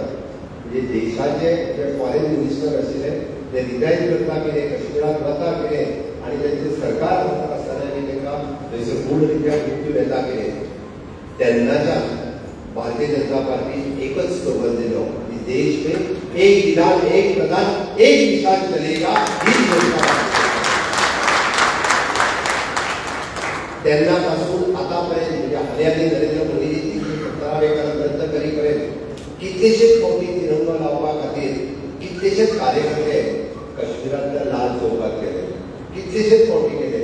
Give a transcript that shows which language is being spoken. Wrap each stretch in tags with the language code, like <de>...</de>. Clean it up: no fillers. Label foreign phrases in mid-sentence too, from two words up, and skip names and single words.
<kok>म्हणजे देशाचे जे</kok> <en>foreign minister</en> <kok>आशिल्ले ते रिजायन करता कितें, काश्मीरात वता कितें आनी तांचे सरकार वता आसतना तांकां थंयसर गूढरित्या मृत्यू येता कितें. तेन्नाच्यान भारतीय जनता पार्टी एकच स्लोगन दिलो की</kok> <hi>देश में एक विधान एक प्रधान एक निशान चलेगा.</hi> <kok>ही घोषणा तेन्नापासून आतापर्यंत म्हणजे हालीं नरेंद्र मोदीजी 317 रद्द करी पर्यंत कितलेशेच फावटी तिरंगो लावपा खातीर कितलेशेच कार्यकर्ते काश्मीरांतल्या लाल चौकात गेले, कितलेशेच फावटी गेले.</kok>